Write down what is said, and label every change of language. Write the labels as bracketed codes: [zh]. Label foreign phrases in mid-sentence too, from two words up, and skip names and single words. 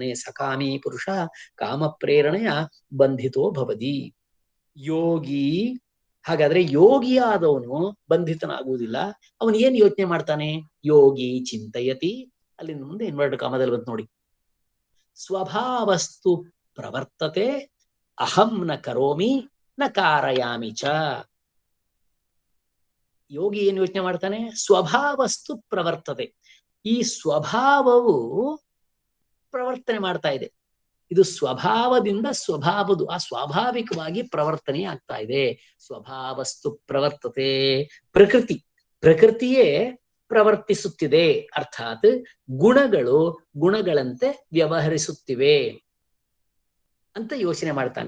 [sa] ಸಕಾಮಿ ಪುರುಷ ಕಾಮ ಪ್ರೇರಣೆಯ ಬಂಧಿತೋ ಭವತಿ. [kn] ಯೋಗಿ, ಹಾಗಾದ್ರೆ ಯೋಗಿಯಾದವನು ಬಂಧಿತನಾಗುವುದಿಲ್ಲ. ಅವನು ಏನ್ ಯೋಚನೆ ಮಾಡ್ತಾನೆ? [sa] ಯೋಗಿ ಚಿಂತಯತಿ, [kn] ಅಲ್ಲಿಂದ ಮುಂದೆ ಇನ್ವರ್ಟೆಡ್ ಕಾಮದಲ್ಲಿ ಬಂತು ನೋಡಿ, [sa] ಸ್ವಭಾವಸ್ತು ಪ್ರವರ್ತತೆ ಅಹಂ ನ ಕರೋಮಿ ನ ಕಾರಯಾಮಿ ಚ. [kn] ಯೋಗಿ ಏನ್ ಯೋಚನೆ ಮಾಡ್ತಾನೆ? [sa] ಸ್ವಭಾವಸ್ತು ಪ್ರವರ್ತತೆ, [kn] ಈ ಸ್ವಭಾವವು ಪ್ರವರ್ತನೆ ಮಾಡ್ತಾ ಇದೆ. ಇದು ಸ್ವಭಾವದಿಂದ ಸ್ವಾಭಾವಿಕವಾಗಿ ಪ್ರವರ್ತನೆ ಆಗ್ತಾ ಇದೆ. [sa] ಸ್ವಭಾವಸ್ತು ಪ್ರವರ್ತತೆ, [kn] ಪ್ರಕೃತಿಯೇ ಪ್ರವರ್ತಿಸುತ್ತಿದೆ, ಅರ್ಥಾತ್ ಗುಣಗಳಂತೆ ವ್ಯವಹರಿಸುತ್ತಿವೆ ಅಂತ ಯೋಚನೆ ಮಾಡ್ತಾನೆ.